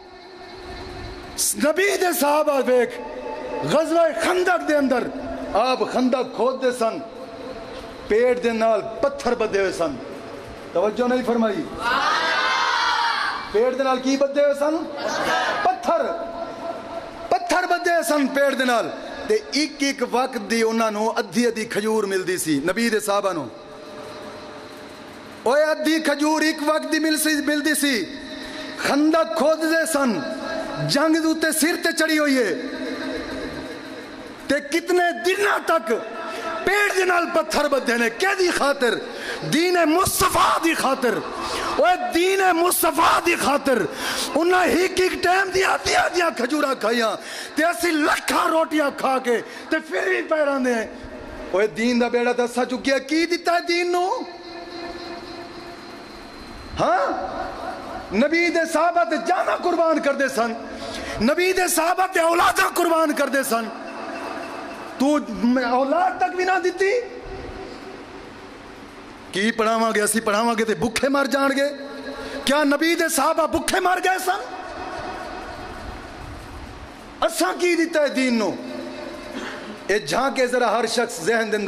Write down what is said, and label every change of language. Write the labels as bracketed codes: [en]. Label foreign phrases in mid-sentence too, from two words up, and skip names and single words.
[pa] نبی دے صحابہ دیکھ غزوہ خندق دے اندر آپ خندق کھود دے سن پیٹ دے نال پتھر بدے ہوئے سن توجہ نہیں فرمائی پیٹ دے نال کی بدے ہوئے سن پتھر بدے ہوئے سن پیٹ دے نال تے ایک وقت دی انہاں نو ادھی کھجور ملدی سی نبی دے صحابہ نو اوے ادھی کھجور ایک وقت دی ملدی سی خندق کھود دے سن جنگ دوتے سر تے چڑی ہوئی ہے تے کتنے دنوں تک پیڑ دے نال پتھر بدے نے کہ دی خاطر دین مصطفیٰ دی خاطر اوے دین مصطفیٰ دی خاطر انہاں ایک ٹائم دیا کھجورا کھائیاں تے اسی لکھاں روٹیاں کھا کے تے پھر بھی پیران دے اوے دین دا بیڑا تے اسا چکیا کی دیتا ہے دین نو ہاں نبی دے صحابہ تے جانا قربان کر دے سن نبی دے صحابہ تے اولادہ قربان کر دے سن تو اولاد تک بھی نہ دیتی کی پڑھاواں گے اسی پڑھاواں گے تے بکھے مر جان گے کیا نبی دے صحابہ بکھے مر گئے سن اساں کی دیتا ہے دین نو اے جھانکے ذرا ہر شخص ذہن دے